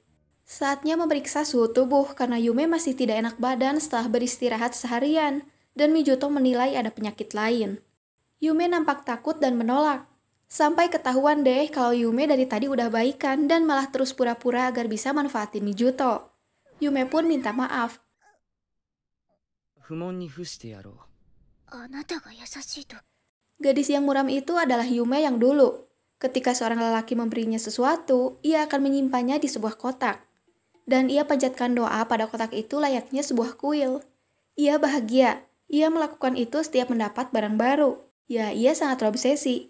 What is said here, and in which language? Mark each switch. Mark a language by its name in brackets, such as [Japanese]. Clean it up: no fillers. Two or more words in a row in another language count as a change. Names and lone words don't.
[Indonesian] Saatnya memeriksa suhu tubuh karena Yume masih tidak enak badan setelah beristirahat seharian, dan Mijuto menilai ada penyakit lain. Yume nampak takut dan menolak. Sampai ketahuan deh kalau Yume dari tadi udah baikan dan malah terus pura-pura agar bisa manfaatin Mijuto. Yume pun minta maaf. [Japanese] 不問に付してやろう。あなたが優しいと。 [Indonesian] Gadis yang muram itu adalah Yume yang dulu. Ketika seorang lelaki memberinya sesuatu, ia akan menyimpannya di sebuah kotak. Dan ia panjatkan doa pada kotak itu layaknya sebuah kuil. Ia bahagia. Ia melakukan itu setiap mendapat barang baru. Ya, ia sangat terobsesi.